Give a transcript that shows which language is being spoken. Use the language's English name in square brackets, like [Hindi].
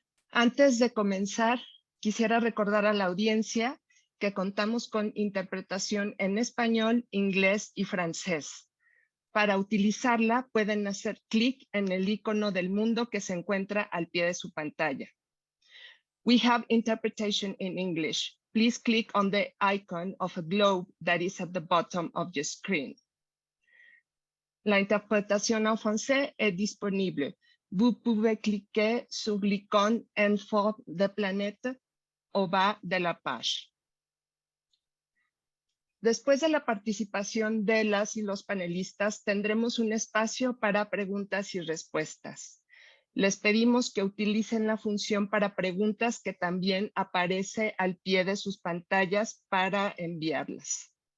[Spanish] Antes de comenzar, quisiera recordar a la audiencia que contamos con interpretación en español, inglés y francés. Para utilizarla, pueden hacer clic en el icono del mundo que se encuentra al pie de su pantalla. [English] We have interpretation in English. Please click on the icon of a globe that is at the bottom of your screen. [French] La interprétation en français est disponible. Vous pouvez cliquer sur l'icône en forme de planète au bas de la page. [Spanish] Después de la participación de las y los panelistas, tendremos un espacio para preguntas y respuestas. Les pedimos que utilicen la función para preguntas que también aparece al pie de sus pantallas para enviarlas.